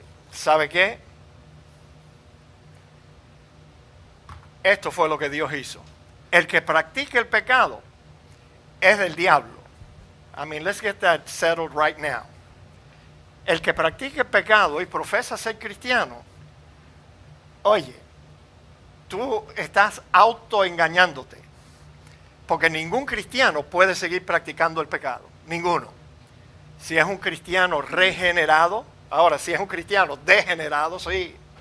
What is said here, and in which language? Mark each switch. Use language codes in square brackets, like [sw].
[es] ¿sabe qué? Esto fue lo que Dios hizo. El que practique el pecado es del diablo. [en] I mean, let's get that settled right now. [es] El que practique el pecado y profesa ser cristiano, oye, tú estás autoengañándote. Porque ningún cristiano puede seguir practicando el pecado. Ninguno. Si es un cristiano regenerado, ahora si es un cristiano degenerado, sí.